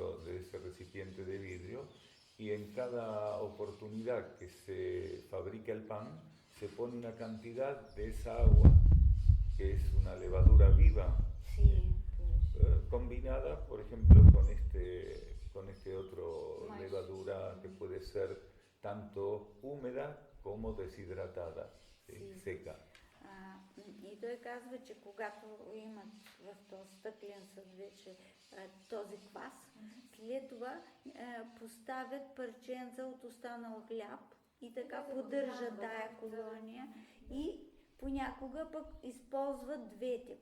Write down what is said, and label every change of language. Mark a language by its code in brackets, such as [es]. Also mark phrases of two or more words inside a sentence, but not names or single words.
[es] de ese recipiente de vidrio, y en cada oportunidad que se fabrica el pan se pone una cantidad de esa agua, que es una levadura viva, combinada, por ejemplo, con este otro levadura que puede ser tanto húmeda como deshidratada, seca. [bg] И той казва, че когато имат в този стъклен съд вече този квас, след това поставят парченца от останал хляб и така поддържат тая колония и понякога пък използват двете.